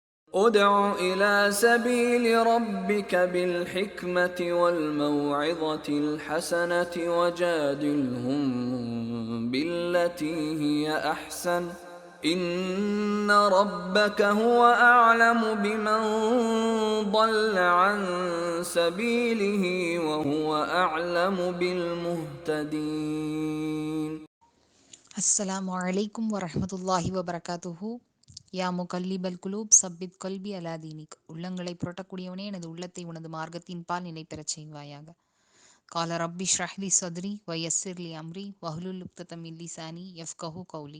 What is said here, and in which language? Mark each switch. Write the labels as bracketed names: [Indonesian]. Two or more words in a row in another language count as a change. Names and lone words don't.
[Arabic] ادع إلى سبيل ربك بالحكمة والموعظة الحسنة وجادلهم بالتي هي أحسن إن ربك هو أعلم بمن ضل عن سبيله وهو أعلم بالمهتدين. السلام عليكم ورحمة الله وبركاته. يا مقلب القلوب ثبت قلبي على دينك. [Tamil] உள்ளங்களை புரட்டக்கூடியவனே, எனது உள்ளத்தை உனது மார்க்கத்தின் பால் நிலை பெறச் செய்வாயாக. [Arabic] قال رب اشرح لي صدري ويسر لي أمري واحلل عقدة من لساني يفقهوا قولي.